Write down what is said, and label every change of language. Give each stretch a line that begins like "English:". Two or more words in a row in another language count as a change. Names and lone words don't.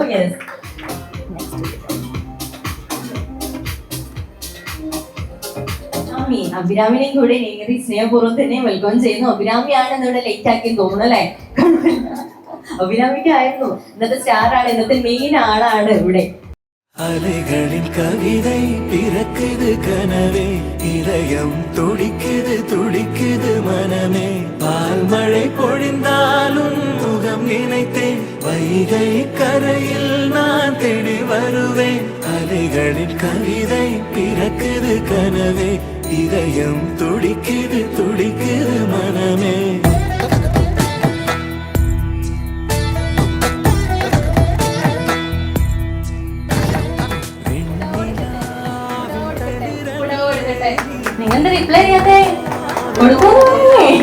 Malayalam: യെസ്, അഭിരാമിനെയും കൂടെ നേരി സ്നേഹപൂർവ്വം തന്നെ വെൽക്കം ചെയ്യുന്നു. അഭിരാമിയാണ് ഇവിടെ ലേറ്റ് ആക്കി തോന്നുന്നു അല്ലേ? അഭിരാമിക്കായിരുന്നു ഇന്നത്തെ സ്റ്റാറാണ്, ഇന്നത്തെ മെയിൻ ആളാണ് ഇവിടെ.
Tamil: அலைகளின் கவிதை பிறக்குது கனவே, இதயம் துடிக்குது துடிக்குது மனமே. பால் மழை பொழிந்தாலும் முகம் நினைத்தேன், வைகை கரையில் நான் தேடி வருவேன். அலைகளின் கவிதை பிறக்குது கனவே, இதயம் துடிக்குது துடிக்குது மனமே.
Malayalam: നിങ്ങളുടെ റിപ്ലൈ ചെയ്യാതെ കൊടുക്കുന്നേ.